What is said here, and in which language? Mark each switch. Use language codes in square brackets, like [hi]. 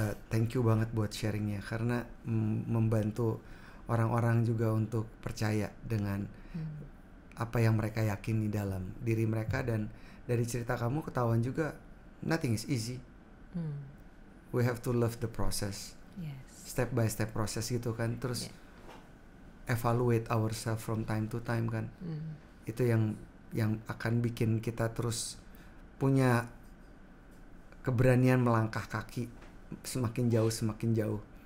[en] Thank you [id] banget buat sharingnya karena membantu orang-orang juga untuk percaya dengan apa yang mereka yakini dalam diri mereka. Dan dari cerita kamu ketahuan juga [en] nothing is easy. We have to love the process. Yes. Step by step [id] proses gitu kan. Terus [en] evaluate ourselves from time to time kan. [id] Itu yang akan bikin kita terus punya keberanian melangkah kaki semakin jauh.